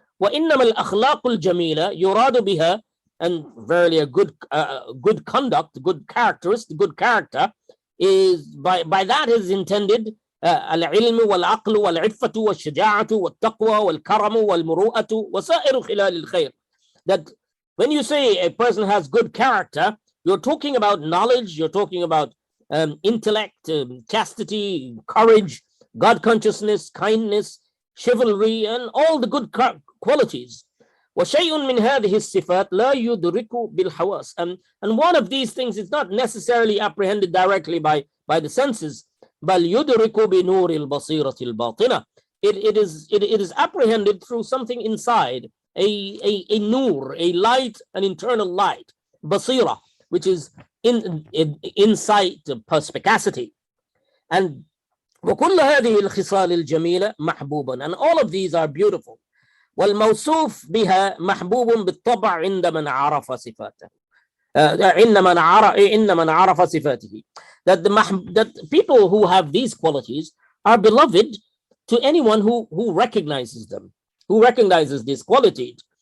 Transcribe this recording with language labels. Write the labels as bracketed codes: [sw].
[ar] وإنما الأخلاق الجميلة يراد بها, [en] and verily a good conduct, good character is by that is intended [ar] العلم والعقل والعفة والشجاعة والتقوى والكرم والمروءة وسائر خلال الخير. [en] That when you say a person has good character, you're talking about knowledge, you're talking about intellect, chastity, courage, God consciousness, kindness, chivalry, and all the good qualities. [ar] وشيء من هذه الصفات لا يدرك بالحواس, [en] and one of these things is not necessarily apprehended directly by the senses. [ar] بل يدرك بنور البصيرة الباطنة. [en] It is apprehended through something inside, a nur, a light, an internal light, basira, which is insight, perspicacity. And [ar] وكل هذه الخصال الجميلة محبوبا, [en] and all of these are beautiful. [ar] والموصوف بها محبوب بالطبع عند من عرف صفاته. إن من عرف صفاته. [en] That people who have these qualities are beloved to anyone who recognizes them, who recognizes these qualities.